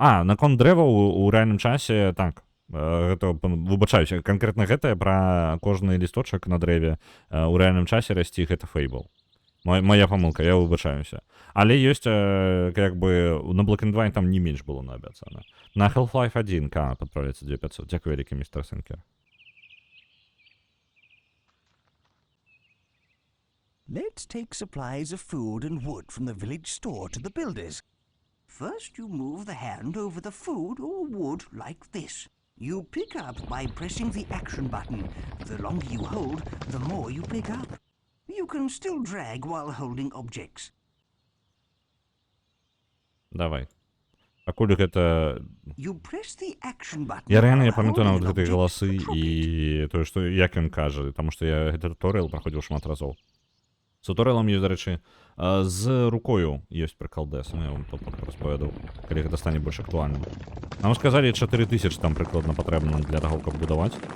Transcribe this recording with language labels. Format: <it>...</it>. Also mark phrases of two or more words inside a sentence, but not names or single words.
<be>Наконт дрэваў у рэальным часе, так. Гэта, выбачаюся, канкрэтна гэтае пра кожны лісточак на дрэве ў рэальным часе расці, гэта Fable. Моя памылка, я выбачаюся. Але ёсць, як бы, на Black and White там не менш было наабяцана. На Half-Life 1 падправляецца 2500. Дзякуй вялікі, містер Сенкер.</be> <en>Let's take supplies of food and wood from the village store to the builders. First, you move the hand over the food or wood like this. You pick up by pressing the action button. The longer you hold, the more you pick up. You can still drag while holding objects.</en> <be>Давай. Пакуль гэта...</be> <en>You press the action button.</en> <be>Я рэальна</be> <en>while</en> <be>памятаю нават</be> <en>holding</en> <be>гэтыя</be> <en>object</en> <be>галасы</be> <en>to drop</en> <be>і</be> <en>it.</en> <be>тое, што як ён кажа, таму што я гэты туторыял праходзіў шмат разоў. З туторыялам ёсць, дарэчы, з рукою ёсць прыкалдэс, я вам тут распавядаў, калі гэта стане больш актуальным. Нам сказалі, 4000 там прыкладна патрэбна для таго, каб будаваць.</be>